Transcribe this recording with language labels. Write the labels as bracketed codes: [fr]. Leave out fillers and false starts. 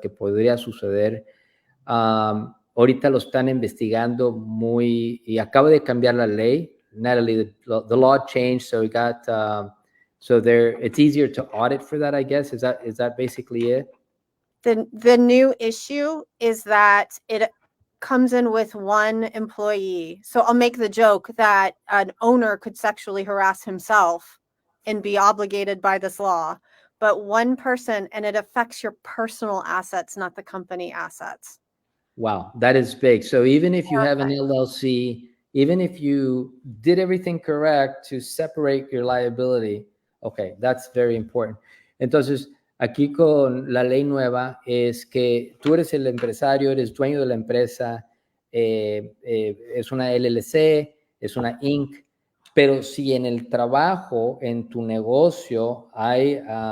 [es] Que podría suceder. Ahorita lo están investigando y acaba de cambiar la ley. [en] Natalie, the law changed, so we got, it's easier to audit for that, I guess. Is that basically it? The new issue is that it comes in with one employee. So I'll make the joke that an owner could sexually harass himself and be obligated by this law, but one person, and it affects your personal assets, not the company assets. Wow, that is big. So even if you have an LLC, even if you did everything correct to separate your liability, okay, that's very important. [es] Entonces, aquí con la ley nueva es que tú eres el empresario, eres dueño de la empresa, es una LLC, es una Inc., pero si en el trabajo, en tu negocio, hay